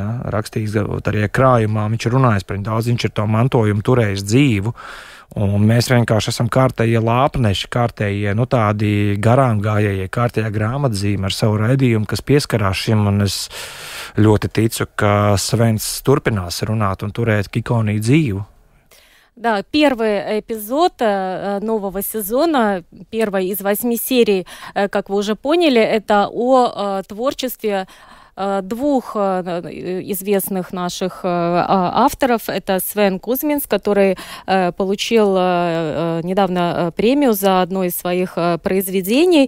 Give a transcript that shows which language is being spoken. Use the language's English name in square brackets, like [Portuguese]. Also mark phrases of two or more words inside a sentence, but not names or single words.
[Latvian] Rakstījis arī krājumā, viņš ir runājis par viņu daudz, viņš ir to mantojumu turējis dzīvu. Un mēs vienkārši esam kārtējie lāpneši, kārtējie, tādi garām gājējie, kārtējā grāmatzīme ar savu raidījumu, kas pieskarās šim, un es ļoti ticu, ka Svens turpinās runāt un turēt Kikoniju dzīvu. [Russian] Да, первый эпизод нового сезона, первой из 8 серий, как вы уже поняли, это о творчестве двух известных наших авторов. Это Свен Кузминс, который получил недавно премию за одно из своих произведений.